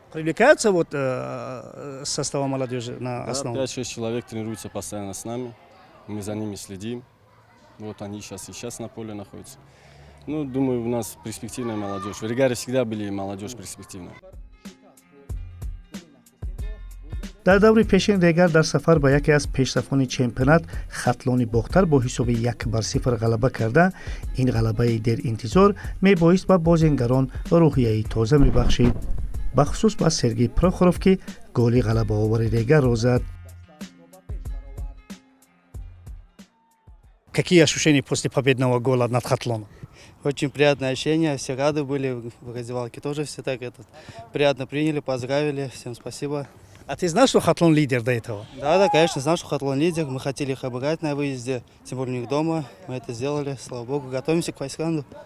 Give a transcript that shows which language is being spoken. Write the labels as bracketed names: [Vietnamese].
[Russian] Привлекаются вот состава молодежи на Да, основу? 5-6 человек тренируются постоянно с нами. Мы за ними следим. Вот они сейчас на поле находятся. Ну, думаю, у нас перспективная молодежь. В Ригаре всегда были молодежь перспективная. [Tajik] дар даври пешин Регар дар сафар ба яке аз пешрафони чемпионат хатлони бохтар бо ҳисоби 1-0 ғалаба карда, ин ғалабаи деринтизор мебоист ба бозингарон рӯҳияи тоза мебахшид, бахусус ба Сергей Прохоров, ки голи ғалабаовари Регарро зад. [Russian] Какие ощущения после победного гола над Хатлоном? Очень приятное ощущение, все рады были, в раздевалке тоже все так приятно приняли, поздравили, всем спасибо. А ты знал, что Хатлон лидер до этого? Да, конечно, знал, что Хатлон лидер, мы хотели их обыграть на выезде, тем более у них дома, мы это сделали, слава богу, готовимся к Файсканду.